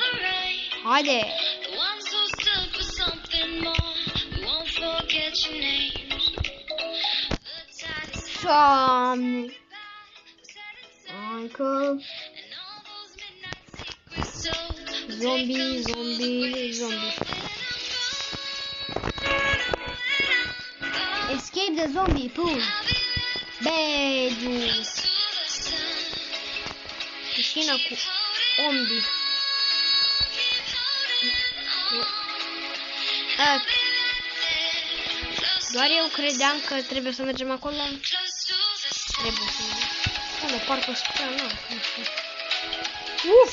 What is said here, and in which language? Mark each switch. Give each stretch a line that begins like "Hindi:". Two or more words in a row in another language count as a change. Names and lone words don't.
Romanian: Haide! Doamne! Hai că... Zombie, zombie, zombie.
English: Escape the zombie pool.
Romanian: Beijo. Piscina cu zombie. Doar eu credeam că trebuie să mergem acolo. Trebuie să mergem. Unde, parcă spune, nu știu. Uf!